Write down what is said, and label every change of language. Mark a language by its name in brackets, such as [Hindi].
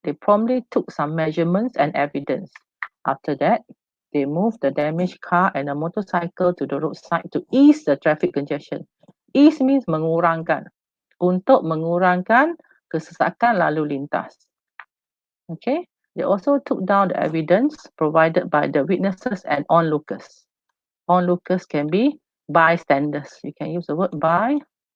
[English] They promptly took some measurements and evidence. After that, they moved the damaged car and a motorcycle to the roadside to ease the traffic congestion. Ease means [Malay] mengurangkan. Untuk mengurangkan kesesakan lalu lintas. [English] Okay, they also took down the evidence provided by the witnesses and onlookers. Onlookers can be bystanders. You can use the word bystanders.